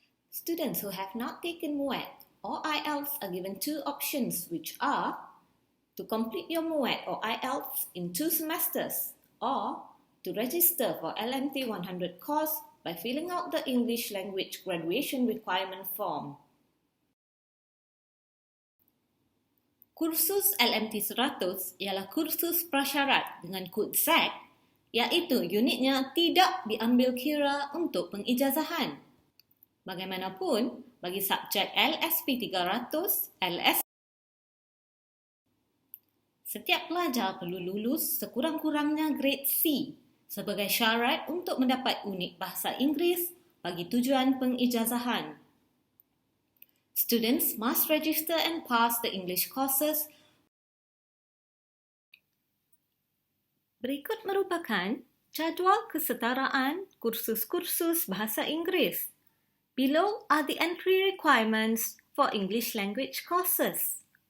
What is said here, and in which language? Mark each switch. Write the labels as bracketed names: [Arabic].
[English] Students who have not taken MUAT or IELTS are given two options, which are to complete your MUAT or IELTS in 2 semesters or to register for LMT 100 course by filling out the English language graduation requirement form. [Malay] Kursus LMT 100 ialah kursus prasyarat dengan kod Z, iaitu unitnya tidak diambil kira untuk pengijazahan. Bagaimanapun, bagi subjek LSP 300, setiap pelajar perlu lulus sekurang-kurangnya grade C sebagai syarat untuk mendapat unit Bahasa Inggeris bagi tujuan pengijazahan. [English] Students must register and pass the English courses. [Malay] Berikut merupakan jadual kesetaraan kursus-kursus Bahasa Inggeris. [English] Below are the entry requirements for English language courses.